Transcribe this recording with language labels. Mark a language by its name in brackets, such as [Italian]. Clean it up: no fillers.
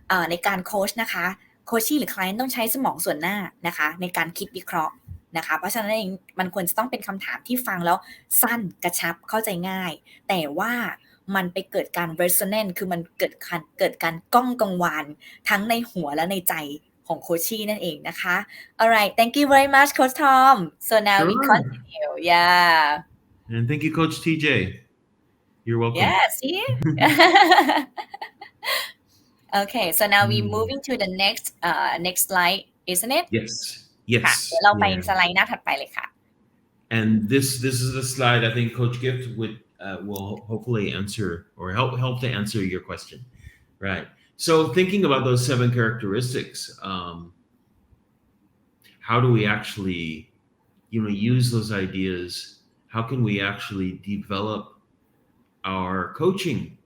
[Thai] ในการโค้ชนะคะโคชชี่หรือ client ต้องใช้สมองส่วนหน้านะคะในการคิดวิเคราะห์นะคะเพราะฉะนั้นเองมันควรจะต้องเป็นคำถามที่ฟังแล้วสั้นกระชับเข้าใจง่ายแต่ว่ามันไปเกิดการ resonance คือมันเกิดการก้องกังวานทั้งในหัวและในใจของโคชชี่นั่นเองนะคะ [English] alright thank you very much Coach Tom so now we continue yeah and thank you Coach TJ you're welcome yeah see okay so now we moving to the next slide isn't it yes [Thai] ค่ะเดี๋ยวเราไปสไลด์หน้าถัดไปเลยค่ะ [English] and this is the slide I think Coach Gift will hopefully answer or help to answer your question right so thinking about those 7 characteristics how do we actually use those ideas how can we actually develop our coaching